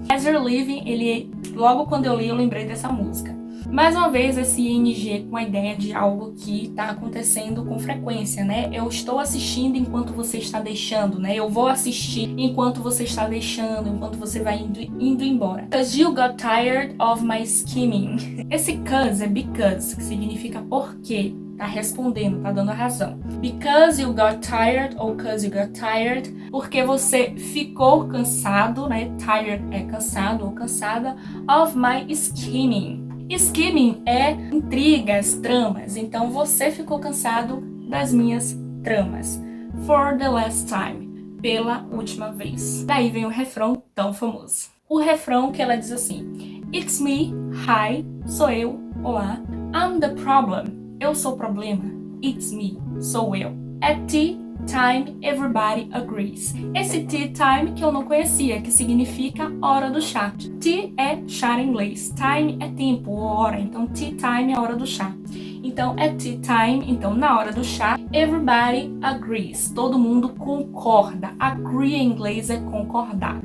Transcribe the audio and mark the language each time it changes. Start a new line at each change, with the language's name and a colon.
English: As you're leaving,
Portuguese: logo quando eu li, eu lembrei dessa música. Mais uma vez, esse ing com a ideia de algo que está acontecendo com frequência, né? Eu estou assistindo enquanto você está deixando, né? Eu vou assistir enquanto você está deixando, enquanto você vai indo embora.
English: Because you got tired of my scheming.
Portuguese: Esse cause é because, que significa porque. Tá respondendo, tá dando a razão.
English: Because you got tired
Portuguese: ou
English: cause you got tired,
Portuguese: porque você ficou cansado, né? Tired é cansado ou cansada.
English: Of my scheming.
Portuguese: Scheming é intrigas, tramas. Então você ficou cansado das minhas tramas.
English: For the last time.
Portuguese: Pela última vez. Daí vem o refrão tão famoso. O refrão que ela diz assim:
English: It's me, hi,
Portuguese: sou eu, olá.
English: I'm the problem.
Portuguese: Eu sou o problema.
English: It's me.
Portuguese: Sou eu.
English: At tea time, everybody agrees.
Portuguese: Esse tea time que eu não conhecia, que significa hora do chá. Tea é chá em inglês. Time é tempo, hora. Então, tea time é a hora do chá. Então,
English: at tea time,
Portuguese: então na hora do chá,
English: everybody agrees.
Portuguese: Todo mundo concorda. Agree em inglês é concordar.